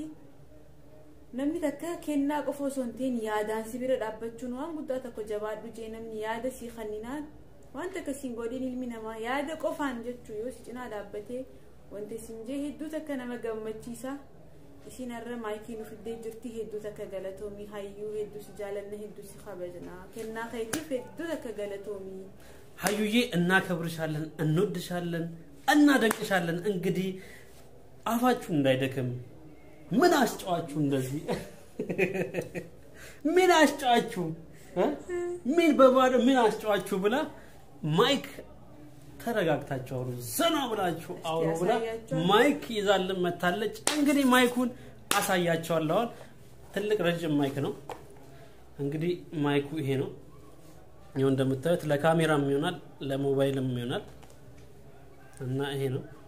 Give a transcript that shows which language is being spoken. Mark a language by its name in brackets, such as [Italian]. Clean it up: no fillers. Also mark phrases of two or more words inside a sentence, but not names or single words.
[Oromo] Namni takka kennaa qofa osoo hin ta'in yaadaan si bira dhaabbachuun waan guddaa tokko jabaadhu jee namni yaada sii kenninaan waan takka siin godhin ilmi namaa yaada qofaan jechuu yoo si cinaa dhaabbatee wanti siin jee hedduu takka nama gammachiisa. Isiin irra maayikii nu fiddee jirti hedduu takka galatoomii hayyuu hedduu si jaalanna hedduu si kabajna kennaa keetiif hedduu takka galatoomii. [Amharic] ሀዩዬ እናከብርሻለን እንወድሻለን እናደንቅሻለን እንግዲህ አፋችሁ እንዳይደክም ምን አስጫዋችሁ እንደዚህ ምን አስጫዋችሁ ምን በባዶ ምን አስጫዋችሁ ብላ ማይክ ተረጋግታችሁ አውሩ ዘና ብላችሁ አውሩ ብላ ማይክ ይዛልን መታለች እንግዲህ ማይኩን አሳያችኋለሁ ትልቅ ረጅም ማይክ ነው እንግዲህ ማይኩ ይሄ ነው ይሁን እንደምታዩት ለካሜራም ይሆናል ለሞባይልም ይሆናል እና ይሄ ነው